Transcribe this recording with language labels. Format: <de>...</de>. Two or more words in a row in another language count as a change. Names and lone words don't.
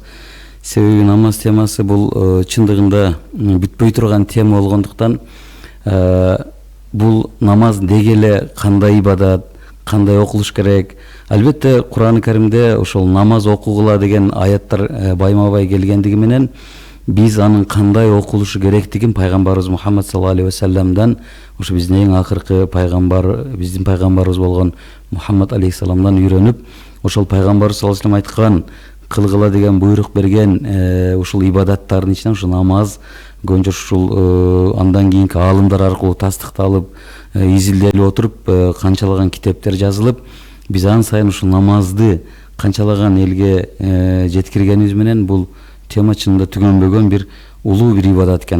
<ky>Себеби намаз темасы бул чындыгында бүтпөй турган тема болгондуктан бул намаз деги эле кандай ибадат, кандай окулуш керек. Албетте Кур'ан-ы Каримде ошол намаз окугула деген аяттар байма-бай келгендиги менен биз анын кандай окулушу керектигин пайгамбарыбыз Мухаммад саллаллаху</ky> <ar>عليه وسلم,</ar> <ky>ошо биздин эң акыркы пайгамбар, биздин пайгамбарыбыз болгон Мухаммад алейхиссаламдан үйрөнүп, ошол пайгамбарыбыз</ky> <ar>صلى الله عليه وسلم</ar> <ky>айткан кылгыла деген буйрук берген ушул ибадаттардын ичинен ушу намаз көбүнчө ушул андан кийинки аалымдар аркылуу тастыкталып, изилделип отуруп канчалаган китептер жазылып, биз ан сайын ушул намазды канчалаган элге жеткиргенибиз менен бул тема чынында түгөнбөгөн бир улуу бир ибадат экен.</ky>